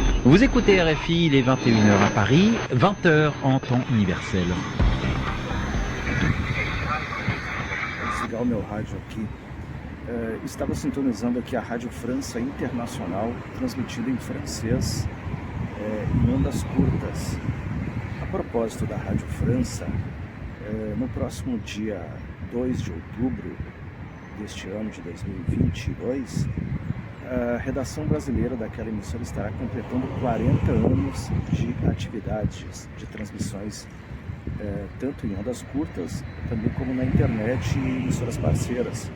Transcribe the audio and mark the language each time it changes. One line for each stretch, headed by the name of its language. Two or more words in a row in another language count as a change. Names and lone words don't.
French: Vous écoutez RFI, il est 21h à Paris, 20h en temps universel.
Portuguese: Desligar o meu rádio aqui. Estava sintonizando aqui a Rádio França Internacional, transmitida em francês, em ondas curtas. A propósito da Rádio França, no próximo dia 2 de outubro deste ano de 2022, a redação brasileira daquela emissora estará completando 40 anos de atividades, de transmissões, tanto em ondas curtas, também como na internet e emissoras parceiras.